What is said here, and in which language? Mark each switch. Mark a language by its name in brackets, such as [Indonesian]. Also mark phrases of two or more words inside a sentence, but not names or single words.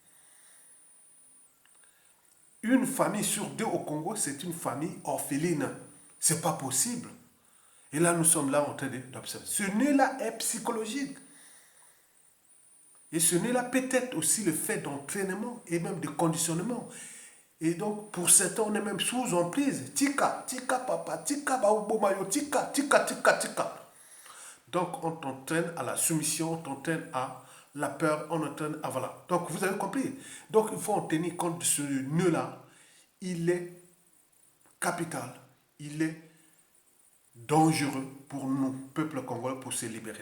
[French] Une famille sur deux au Congo, c'est une famille orpheline. C'est pas possible. Et là, nous sommes là en train d'observer. Ce nœud-là est psychologique. Et ce nœud-là peut être aussi le fait d'entraînement et même de conditionnement. Et donc, pour certains, on est même sous emprise. [Lingala] Tika, tika papa, tika baobomayo, tika, tika, tika, tika. [French] Donc, on t'entraîne à la soumission, on t'entraîne à la peur, on entraîne à voilà. Donc, vous avez compris. Donc, il faut en tenir compte de ce nœud-là. Il est capital. Il est dangereux pour nous, peuple congolais, pour se libérer.